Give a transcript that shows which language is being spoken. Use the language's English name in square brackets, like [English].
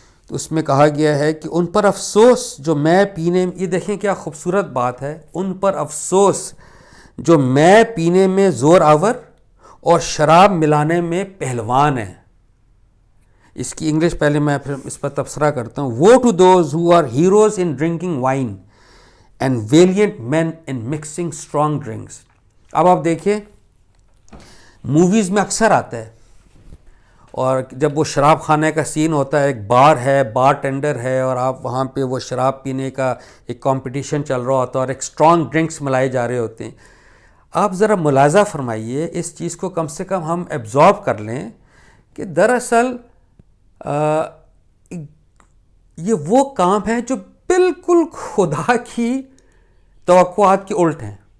[Urdu] تو اس میں کہا گیا ہے کہ ان پر افسوس جو میں پینے, یہ دیکھیں کیا خوبصورت بات ہے, ان پر افسوس جو میں پینے میں زور آور اور شراب ملانے میں پہلوان ہیں. اس کی انگلش پہلے میں پھر اس پر تبصرہ کرتا ہوں. [English] Woe to those who are heroes in drinking wine and valiant men in mixing strong drinks. [Urdu] اب آپ دیکھیں موویز میں اکثر آتا ہے, اور جب وہ شراب خانے کا سین ہوتا ہے، ایک بار ہے، بار ٹینڈر ہے، اور آپ وہاں پہ وہ شراب پینے کا ایک کمپٹیشن چل رہا ہوتا ہے اور ایک اسٹرانگ ڈرنکس ملائے جا رہے ہوتے ہیں. آپ ذرا ملاحظہ فرمائیے، اس چیز کو کم سے کم ہم ایبزارب کر لیں کہ دراصل یہ وہ کام ہے جو بالکل خدا کی توقعات کے الٹ ہیں.